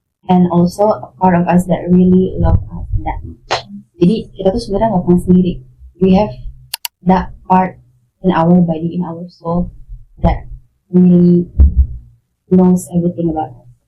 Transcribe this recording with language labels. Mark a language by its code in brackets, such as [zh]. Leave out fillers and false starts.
[en] and also a part of us that really love us that much. [id] Jadi kita tuh sebenarnya nggak pernah sendiri. [en] We have that part in our body, in our soul that really knows everything about us.